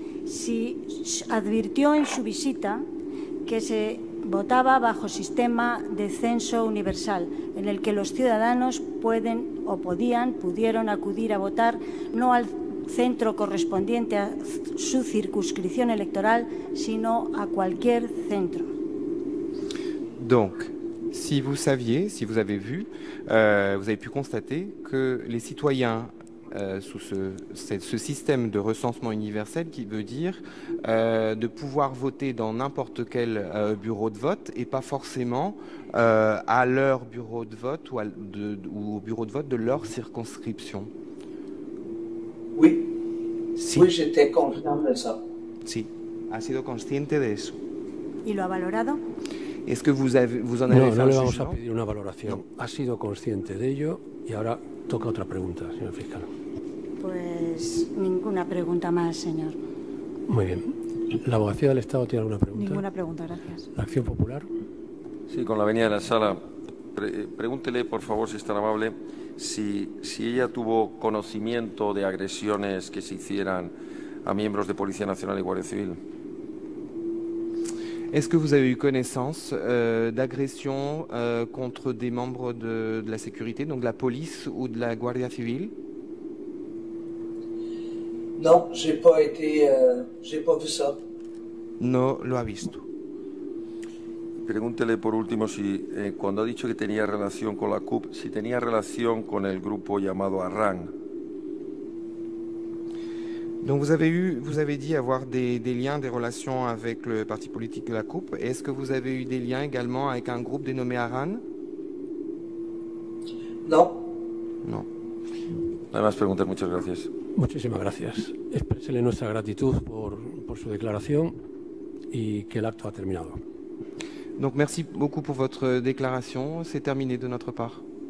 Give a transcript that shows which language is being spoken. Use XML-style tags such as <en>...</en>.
<es>Si advirtió en su visita que se votaba bajo sistema de censo universal, en el que los ciudadanos pudieron acudir a votar no al centro correspondiente a su circunscripción electoral, sino a cualquier centro.</es> <fr>Donc, si vous saviez, si vous avez vu, vous avez pu constater que les citoyens sous ce système de recensement universel, qui veut dire de pouvoir voter dans n'importe quel bureau de vote et pas forcément à leur bureau de vote ou au bureau de vote de leur circonscription. Oui,</fr> <es>sí.</es> <fr>Oui, j'étais conscient de ça.</fr> <es>Sí, ha sido consciente de eso. ¿Y lo ha valorado?</es> <fr>¿Es que vous en avez fait</fr> <es>No</es> <fr>un</fr> <es>le vamos</es> <fr>jugement?</fr> <es>a pedir una valoración. Ha sido consciente de ello y ahora toca otra pregunta, señor fiscal. Pues ninguna pregunta más, señor. Muy bien. ¿La abogacía del Estado tiene alguna pregunta? Ninguna pregunta, gracias. ¿La Acción Popular? Sí, con la venia de la sala. Pregúntele, por favor, si es tan amable, si ella tuvo conocimiento de agresiones que se hicieran a miembros de Policía Nacional y Guardia Civil.</es> <fr>Est-ce que vous avez eu connaissance d'agressions contre des membres de la sécurité, donc de la police ou de la Guardia Civil? Non, j'ai pas vu ça.</fr> <es>No lo ha visto. Pregúntele, por último, si cuando ha dicho que tenía relación con la CUP, si tenía relación con el grupo llamado Arran.</es> <fr>Donc vous avez dit avoir des liens, des relations avec le parti politique de la CUP. Est-ce que vous avez eu des liens également avec un groupe dénommé Arran? Non.</fr> <es>No. No hay más preguntas, muchas gracias. Muchísimas gracias. Exprésele nuestra gratitud por su declaración y que el acto ha terminado.</es> <fr>Donc merci beaucoup pour votre déclaration. C'est terminé de notre part.</fr>